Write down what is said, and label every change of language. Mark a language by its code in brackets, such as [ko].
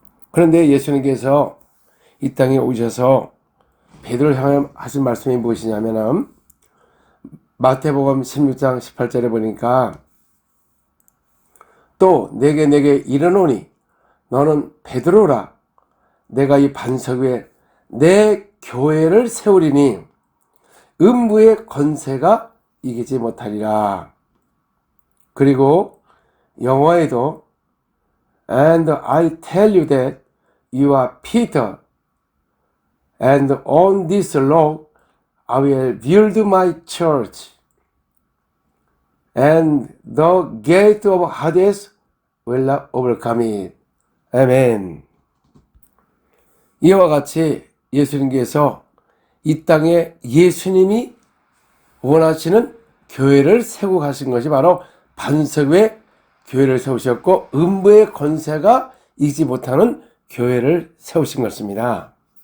[ko] 그런데 예수님께서 이 땅에 오셔서 베드로를 향해 하신 말씀이 무엇이냐면 마태복음 16장 18절에 보니까 또 내게 이르노니 너는 베드로라. 내가 이 반석 위에 내 교회를 세우리니 음부의 권세가 이기지 못하리라. 그리고 영어에도 [en] And I tell you that you are Peter, and on this rock I will build my church, and the gate of Hades will not overcome it. [ko] 아멘. 이와 같이 예수님께서 이 땅에 예수님이 원하시는 교회를 세우고 가신 것이 바로 반석 위에 교회를 세우셨고 음부의 권세가 이기지 못하는 교회를 세우신 것입니다.